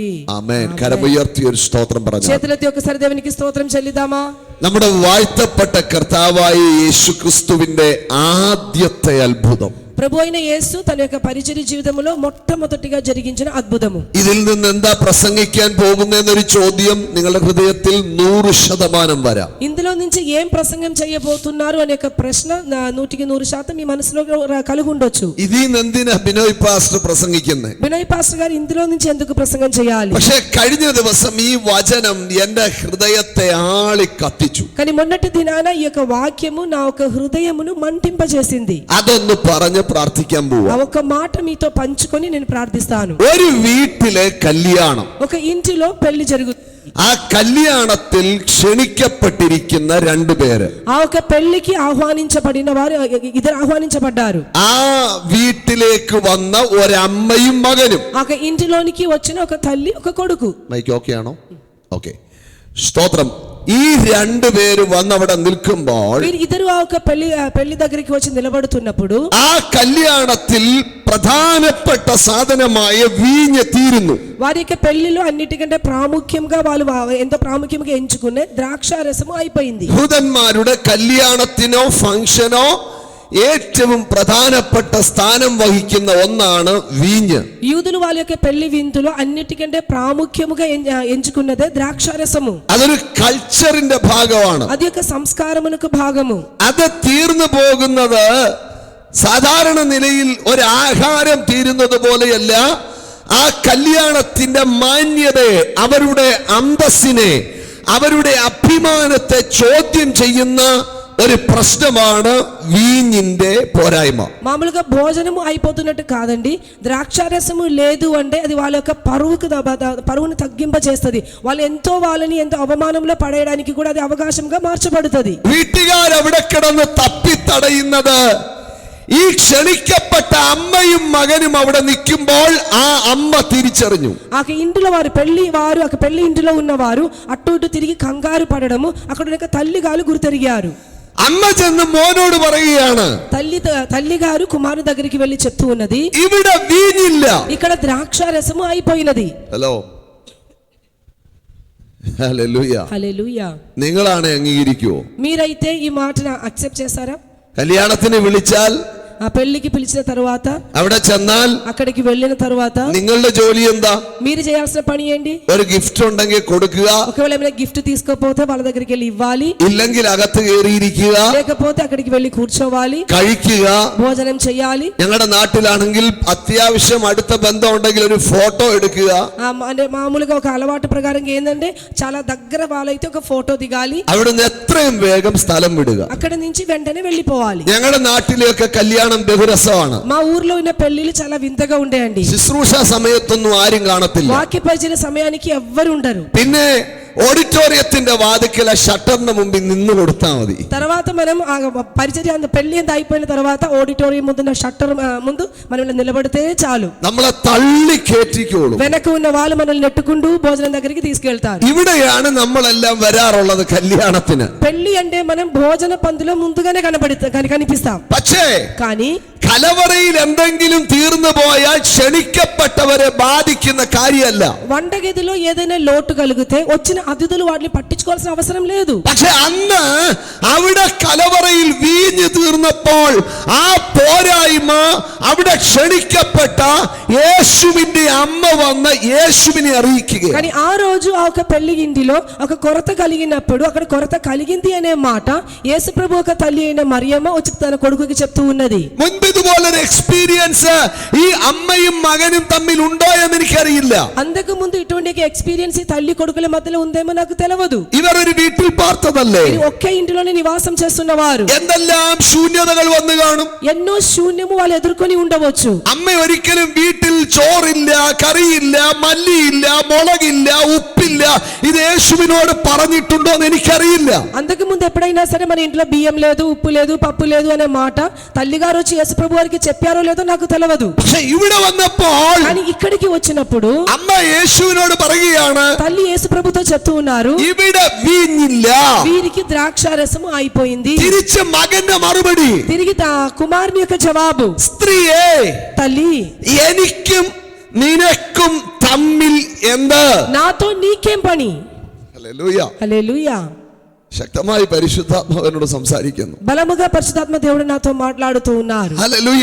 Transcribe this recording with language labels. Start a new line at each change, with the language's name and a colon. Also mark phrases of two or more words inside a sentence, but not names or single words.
Malayalam: ആമേൻ. കരമുയർത്തി ഒരു സ്തോത്രം പറഞ്ഞു.
Telugu: చేతులెత్తి ఒకసారి దేవునికి స్తోత్రం చెల్లిద్దామా?
Malayalam: നമ്മുടെ വാഴ്ത്തപ്പെട്ട കർത്താവായ യേശുക്രിസ്തുവിന്റെ ആദ്യത്തെ അത്ഭുതം,
Telugu: ప్రభు అయిన యేసు తన యొక్క పరిచర్య జీవితంలో మొట్టమొదటిగా జరిగించిన అద్భుతము.
Malayalam: ഇതിൽ നിന്ന് എന്താ പ്രസംഗിക്കാൻ പോകുന്നതെന്നൊരു ചോദ്യം നിങ്ങളുടെ ഹൃദയത്തിൽ 100% വരാം.
Telugu: ఇందులో నుంచి ఏం ప్రసంగం చేయబోతున్నారు అనే ఒక ప్రశ్న 100% మీ మనసులో కలిగి ఉండొచ్చు.
Malayalam: ഇതിൽ നിന്ന് എന്തിനാ ബിനോയ് പാസ്റ്റർ പ്രസംഗിക്കുന്നത്?
Telugu: వినయ్ పాస్టర్ గారు ఇందులో నుంచి ఎందుకు ప్రసంగం చేయాలి?
Malayalam: പക്ഷെ കഴിഞ്ഞ ദിവസം ഈ വചനം എന്റെ ഹൃദയത്തെ ആളി കത്തിച്ചു.
Telugu: కానీ మొన్నటి దినాన ఈ యొక్క వాక్యము నా యొక్క హృదయమును మంటింపజేసింది.
Malayalam: അതൊന്ന് പറഞ്ഞ് പ്രാർത്ഥിക്കാൻ ఆ പോവാ.
Telugu: ఒక్క మాట మీతో పంచుకొని నేను ప్రార్థిస్తాను.
Malayalam: ഒരു വീട്ടിലെ കല്യാണം,
Telugu: ఒక ఇంటిలో పెళ్లి జరుగుతుంది.
Malayalam: ആ കല്യാണത്തിൽ ക്ഷണിക്കപ്പെട്ടിരിക്കുന്ന 2 പേര്,
Telugu: ఆ ఒక పెళ్లికి ఆహ్వానించబడిన వారు ఇద్దరు ఆహ్వానించబడ్డారు.
Malayalam: ആ വീട്ടിലേക്ക് വന്ന ഒരമ്മയും മകനും.
Telugu: ఆ ఒక ఇంటిలోనికి వచ్చిన ఒక తల్లి ఒక కొడుకు.
English: mic okay
Malayalam: ആണോ? ഓക്കെ, സ്തോത്രം. ഈ 2 പേര് വന്നവിടെ നിൽക്കുമ്പോൾ
Telugu: వీరు ఇద్దరు ఆ ఒక పెళ్లి దగ్గరికి వచ్చి నిలబడుతున్నప్పుడు
Malayalam: ആ കല്യാണത്തിൽ പ്രധാനപ്പെട്ട സാധനമായ വീഞ്ഞ് തീരുന്നു.
Telugu: వారి యొక్క పెళ్లిలో అన్నిటికంటే ప్రాముఖ్యంగా వాళ్ళు ఎంతో ప్రాముఖ్యంగా ఎంచుకునే ద్రాక్షారసము అయిపోయింది.
Malayalam: യഹൂദന്മാരുടെ കല്യാണത്തിനോ ഫംഗ്ഷനോ ഏറ്റവും പ്രധാനപ്പെട്ട സ്ഥാനം വഹിക്കുന്ന ഒന്നാണ് വീഞ്ഞ്.
Telugu: యూదులు వాళ్ళ యొక్క పెళ్లి విందులో అన్నిటికంటే ప్రాముఖ్యముగా ఎంచుకున్నదే ద్రాక్షారసము.
Malayalam: അതൊരു കൾച്ചറിന്റെ ഭാഗമാണ്.
Telugu: అది యొక్క సంస్కారమునకు భాగము.
Malayalam: അത് തീർന്നു പോകുന്നത് സാധാരണ നിലയിൽ ഒരു ആഹാരം തീരുന്നത് പോലെയല്ല. ആ കല്യാണത്തിന്റെ മാന്യതയെ, അവരുടെ അന്തസ്സിനെ, അവരുടെ അഭിമാനത്തെ ചോദ്യം ചെയ്യുന്ന ഒരു പ്രശ്നമാണ് വീഞ്ഞിന്റെ പോരായ്മ.
Telugu: మామూలుగా భోజనము అయిపోతున్నట్టు కాదండి, ద్రాక్షారసము లేదు అంటే అది వాళ్ళ యొక్క పరువును తగ్గింపచేస్తుంది. వాళ్ళు ఎంతో వాళ్ళని ఎంతో అవమానంలో పడేయడానికి కూడా అది అవకాశంగా మార్చబడుతుంది.
Malayalam: വീട്ടുകാർ അവിടെ കിടന്ന് തപ്പിത്തടയുന്നത് ഈ ക്ഷണിക്കപ്പെട്ട അമ്മയും മകനും അവിടെ നിൽക്കുമ്പോൾ ആ അമ്മ തിരിച്ചറിഞ്ഞു.
Telugu: ఆ ఇంటిలో వారు పెళ్లి ఇంటిలో ఉన్నవారు అటు ఇటు తిరిగి కంగారు పడడము, అక్కడ తల్లి గారు గుర్తెరిగారు.
Malayalam: അമ്മ ചെന്ന് മോനോട് പറയുകയാണ്,
Telugu: తల్లిగారు కుమారుని దగ్గరికి వెళ్ళి చెప్తూ ఉన్నది,
Malayalam: ഇവിടെ വീഞ്ഞില്ല.
Telugu: ఇక్కడ ద్రాక్షారసము అయిపోయినది.
Malayalam: ഹലോ, ഹല്ലേലൂയ.
Telugu: హల్లెలూయా.
Malayalam: നിങ്ങളാണ് അംഗീകരിക്കുവോ?
Telugu: మీరైతే ఈ మాటను అక్సెప్ట్ చేస్తారా?
Malayalam: കല്യാണത്തിന് വിളിച്ചാൽ,
Telugu: ఆ పెళ్లికి పిలిచిన తరువాత,
Malayalam: അവിടെ ചെന്നാൽ
Telugu: అక్కడికి వెళ్ళిన తరువాత
Malayalam: നിങ്ങളുടെ ജോലി എന്താ?
Telugu: మీరు చేయాల్సిన పని ఏంటి?
Malayalam: ഒരു ഗിഫ്റ്റ് ഉണ്ടെങ്കിൽ കൊടുക്കുക,
Telugu: ఒకవేళ ఏమైనా గిఫ్ట్ తీసుకోకపోతే వాళ్ళ దగ్గరికి వెళ్ళి ఇవ్వాలి,
Malayalam: ഇല്ലെങ്കിൽ അകത്ത് കയറിയിരിക്കുക,
Telugu: లేకపోతే అక్కడికి వెళ్ళి కూర్చోవాలి,
Malayalam: കഴിക്കുക.
Telugu: భోజనం చేయాలి.
Malayalam: ഞങ്ങളുടെ നാട്ടിലാണെങ്കിൽ അത്യാവശ്യം അടുത്ത ബന്ധം ഉണ്ടെങ്കിൽ ഒരു ഫോട്ടോ എടുക്കുക.
Telugu: అంటే మామూలుగా ఒక అలవాటు ప్రకారంగా ఏంటంటే చాలా దగ్గర వాళ్ళైతే ఒక ఫోటో దిగాలి,
Malayalam: അവിടുന്ന് എത്രയും വേഗം സ്ഥലം വിടുക.
Telugu: అక్కడ నుంచి వెంటనే వెళ్ళిపోవాలి.
Malayalam: ഞങ്ങളുടെ നാട്ടിലെയൊക്കെ കല്യാണം ബഹുരസമാണ്.
Telugu: మా ఊర్లో ఉన్న పెళ్లిళ్ళు చాలా వింతగా ఉండేయండి.
Malayalam: ശുശ്രൂഷ സമയത്തൊന്നും ആരും കാണത്തില്ല.
Telugu: వాక్య పరిచయ సమయానికి ఎవ్వరు ఉండరు.
Malayalam: പിന്നെ ഓഡിറ്റോറിയത്തിന്റെ വാതിക്കല ഷട്ടറിന് മുമ്പിൽ നിന്ന് കൊടുത്താൽ മതി.
Telugu: తర్వాత మనం పరిచర్య పెళ్లి అంత అయిపోయిన తర్వాత ఆడిటోరియం ముందున్న షట్టర్ ముందు మనం నిలబడితే చాలు,
Malayalam: നമ്മളെ തള്ളി കയറ്റിക്കോളും.
Telugu: వెనక ఉన్న వాళ్ళు మనల్ని నెట్టుకుంటూ భోజనం దగ్గరికి తీసుకెళ్తారు.
Malayalam: ഇവിടെയാണ് നമ്മളെല്ലാം വരാറുള്ളത് കല്യാണത്തിന്.
Telugu: పెళ్లి అంటే మనం భోజన పందులో ముందుగానే కనిపిస్తాం.
Malayalam: പക്ഷേ
Telugu: కానీ
Malayalam: കലവറയിൽ എന്തെങ്കിലും തീർന്നു പോയാൽ ക്ഷണിക്കപ്പെട്ടവരെ ബാധിക്കുന്ന കാര്യമല്ല.
Telugu: వంటగదిలో ఏదైనా లోటు కలిగితే వచ్చిన అతిథులు వాటిని పట్టించుకోవాల్సిన అవసరం లేదు.
Malayalam: പക്ഷെ അന്ന് അവിടെ കലവറയിൽ വീഞ്ഞു തീർന്നപ്പോൾ ആ പോരായ്മ അവിടെ ക്ഷണിക്കപ്പെട്ട യേശുവിന്റെ അമ്മ വന്ന് യേശുവിനെ അറിയിക്കുക.
Telugu: కానీ ఆ రోజు ఆ ఒక పెళ్లి ఇంటిలో ఒక కొరత కలిగినప్పుడు అక్కడ కొరత కలిగింది అనే మాట యేసుప్రభు ఒక తల్లి అయిన మరియమ్మ వచ్చి తన కొడుకుకి చెప్తూ ఉన్నది.
Malayalam: മുൻപ് ഇതുപോലൊരു എക്സ്പീരിയൻസ് ഈ അമ്മയും മകനും തമ്മിൽ ഉണ്ടോ എന്ന് എനിക്കറിയില്ല.
Telugu: అంతకు ముందు ఇటువంటి ఎక్స్పీరియన్స్ ఈ తల్లి కొడుకుల మధ్యలో ఉందేమో నాకు తెలియదు.
Malayalam: ഇവർ ഒരു വീട്ടിൽ പാർത്തതല്ലേ,
Telugu: ఒకే ఇంటిలోనే నివాసం చేస్తున్నవారు.
Malayalam: എന്തെല്ലാം ശൂന്യതകൾ വന്നു കാണും.
Telugu: ఎన్నో శూన్యము వాళ్ళు ఎదుర్కొని ఉండవచ్చు.
Malayalam: അമ്മ ഒരിക്കലും വീട്ടിൽ ചോറില്ല, കറിയില്ല, മല്ലിയില്ല, മുളകില്ല, ഉപ്പില്ല, ഇത് യേശുവിനോട് പറഞ്ഞിട്ടുണ്ടോ എന്ന് എനിക്കറിയില്ല.
Telugu: అంతకు ముందు ఎప్పుడైనా సరే మన ఇంట్లో బియ్యం లేదు, ఉప్పు లేదు, పప్పు లేదు అనే మాట తల్లిగారు వచ్చి యేసుప్రభు వారికి చెప్పారో లేదో నాకు తెలియదు.
Malayalam: പക്ഷെ ഇവിടെ വന്നപ്പോൾ
Telugu: కానీ ఇక్కడికి వచ్చినప్పుడు
Malayalam: അമ്മ യേശുവിനോട് പറയുകയാണ്,
Telugu: తల్లి యేసుప్రభుతో చెప్తూ ఉన్నారు,
Malayalam: ഇവിടെ വീഞ്ഞില്ല.
Telugu: వీరికి ద్రాక్షారసము అయిపోయింది.
Malayalam: തിരിച്ച് മകന്റെ മറുപടി,
Telugu: తిరిగి కుమారుని యొక్క జవాబు,
Malayalam: സ്ത്രീയെ
Telugu: తల్లి
Malayalam: എനിക്കും നിനക്കും തമ്മിൽ എന്ത്?
Telugu: నాతో నీకేం పని?
Malayalam: ഹല്ലേലൂയ.
Telugu: హల్లెలూయా.
Malayalam: ശക്തമായി പരിശുദ്ധാത്മാവിനോട് സംസാരിക്കുന്നു.
Telugu: బలముగా పరిశుద్ధాత్మ దేవుడు నాతో మాట్లాడుతూ ఉన్నారు.
Malayalam: ഹല്ലേലൂയ.